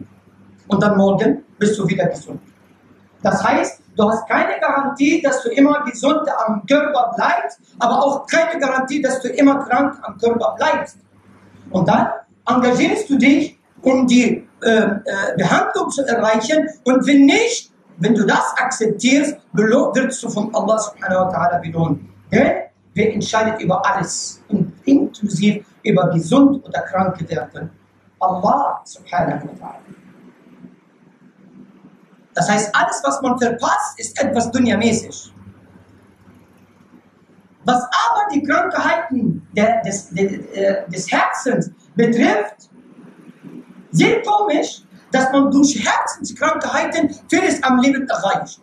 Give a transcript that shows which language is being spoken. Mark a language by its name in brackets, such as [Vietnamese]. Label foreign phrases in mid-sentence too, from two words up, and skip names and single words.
[German] Und dann morgen bist du wieder gesund. Das heißt, du hast keine Garantie, dass du immer gesund am Körper bleibst, aber auch keine Garantie, dass du immer krank am Körper bleibst. Und dann engagierst du dich, um die Behandlung zu erreichen. Und wenn nicht, wenn du das akzeptierst, wirst du von Allah [Arabic] سبحانه وتعالى [German] belohnt. Denn wer entscheidet über alles, inklusive über gesund oder kranke werden? [Arabic] الله سبحانه وتعالى. [German] Das heißt, alles, was man verpasst, ist etwas dunyamäßig. Was aber die Krankheiten des Herzens betrifft, sehr komisch, dass man durch Herzenskrankheiten vieles am Leben erreicht.